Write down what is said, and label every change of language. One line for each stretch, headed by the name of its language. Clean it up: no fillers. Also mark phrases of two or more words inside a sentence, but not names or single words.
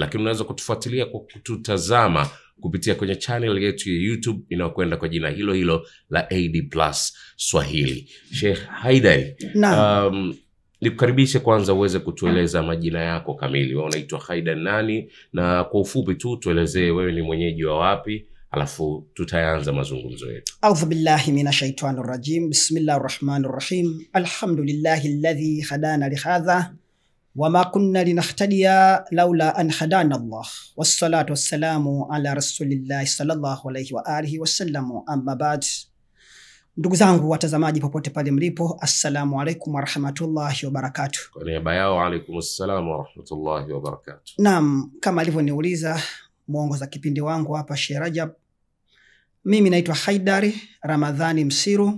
Swahili: Lakini unaweza kutufuatilia kwa kututazama kupitia kwenye channel yetu ya YouTube inayokwenda kwa jina hilo hilo la AD+ Swahili. Sheikh Haidari, nikukaribishe kwanza uweze kutueleza majina yako kamili. Wewe unaitwa Haidari nani? Na kwa ufupi tu tuelezee wewe ni mwenyeji wa wapi, alafu tutaanza mazungumzo yetu.
Arabic: أعوذ بالله من الشيطان الرجيم بسم الله الرحمن الرحيم. الحمد لله الذي هدانا لهذا وما كنا لنهتدي لولا أن هدانا الله. والصلاة والسلام على رسول الله صلى الله عليه وعلى آله وسلم. أما بعد.
Swahili: Ndugu zangu watazamaji popote pale mlipo,
Arabic: السلام عليكم ورحمة الله وبركاته.
Swahili: Kwa niaba yao,
Arabic: عليكم السلام ورحمة الله وبركاته.
Swahili: Naam, kama alivyoniuliza muongoza kipindi wangu hapa Sheikh Rajab, mimi naitwa Haidari Ramadhani Msiru.